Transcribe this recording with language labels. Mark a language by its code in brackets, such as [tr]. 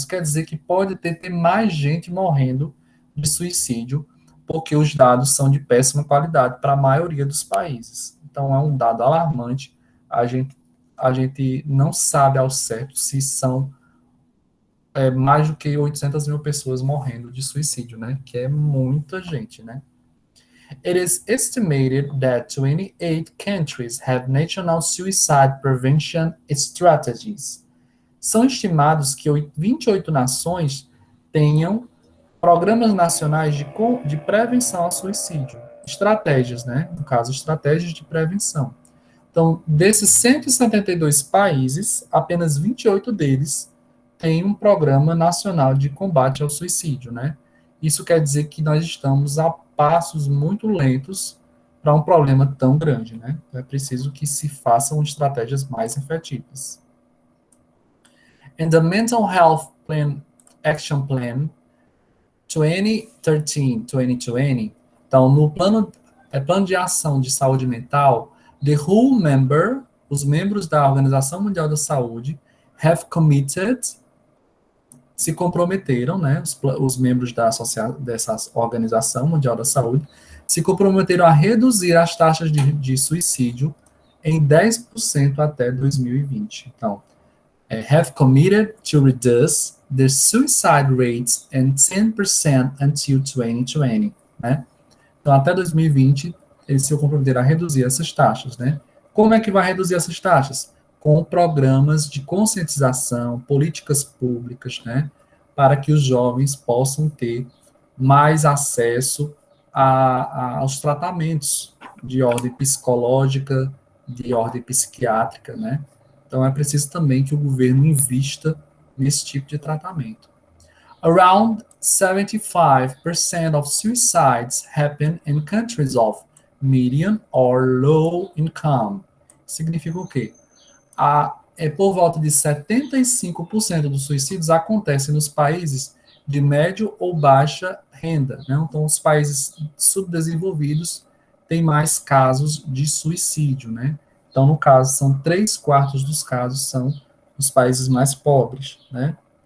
[pt] Isso quer dizer que pode ter mais gente morrendo de suicídio, porque os dados são de péssima qualidade para a maioria dos países. Então, é um dado alarmante. A gente não sabe ao certo se são mais do que 800 mil pessoas morrendo de suicídio, né? Que é muita gente, né? [en] It is estimated that 28 countries have national suicide prevention strategies. [pt] São estimados que 28 nações tenham programas nacionais de prevenção ao suicídio. Estratégias, né? No caso, estratégias de prevenção. Então, desses 172 países, apenas 28 deles têm um programa nacional de combate ao suicídio, né? Isso quer dizer que nós estamos a passos muito lentos para um problema tão grande, né? É preciso que se façam estratégias mais efetivas. [en] In the Mental Health Action Plan 2013-2020, [pt] então no plano de ação de saúde mental, [en] The whole member, [pt] os membros da Organização Mundial da Saúde, [en] have committed, [pt] se comprometeram, né, os membros dessa Organização Mundial da Saúde, se comprometeram a reduzir as taxas de suicídio em 10% até 2020. [en] Então, have committed to reduce the suicide rates in 10% until 2020, né? [pt] Então, até 2020, eles se comprometeram a reduzir essas taxas, né? Como é que vai reduzir essas taxas? Com programas de conscientização, políticas públicas, né? Para que os jovens possam ter mais acesso aos tratamentos de ordem psicológica, de ordem psiquiátrica, né? Então, é preciso também que o governo invista nesse tipo de tratamento. [en] Around 75% of suicides happen in countries of medium or low income. [pt] Significa o quê? Por volta de 75% dos suicídios acontecem nos países de médio ou baixa renda, né? Então, os países subdesenvolvidos têm mais casos de suicídio, né? Então, no caso, são 3/4 dos casos são os países mais pobres, né?